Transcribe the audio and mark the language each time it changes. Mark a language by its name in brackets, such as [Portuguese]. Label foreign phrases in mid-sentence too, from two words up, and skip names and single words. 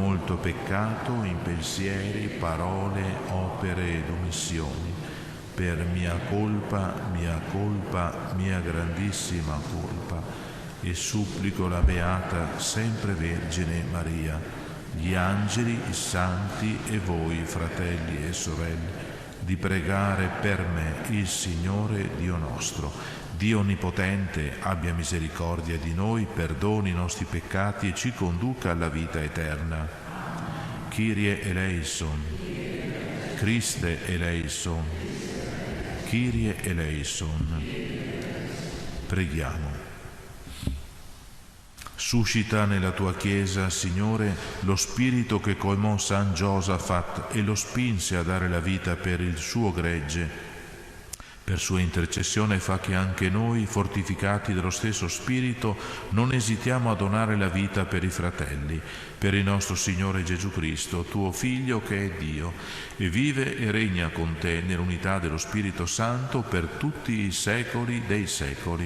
[Italian] molto peccato in pensieri, parole, opere ed omissioni, per mia colpa, mia grandissima colpa, e supplico la Beata sempre Vergine Maria, gli angeli, i santi e voi, fratelli e sorelle, di pregare per me il Signore Dio nostro. Dio Onnipotente abbia misericordia di noi, perdoni i nostri peccati e ci conduca alla vita eterna. [Greek] Κύριε ἐλέησον, Χριστὲ ἐλέησον, Κύριε ἐλέησον. [Italian] Preghiamo. Suscita nella tua Chiesa, Signore, lo spirito che colmò San Giosafat e lo spinse a dare la vita per il suo gregge. Per sua intercessione fa che anche noi, fortificati dallo stesso Spirito, non esitiamo a donare la vita per i fratelli, per il nostro Signore Gesù Cristo, tuo Figlio che è Dio, e vive e regna con te nell'unità dello Spirito Santo per tutti i secoli dei secoli.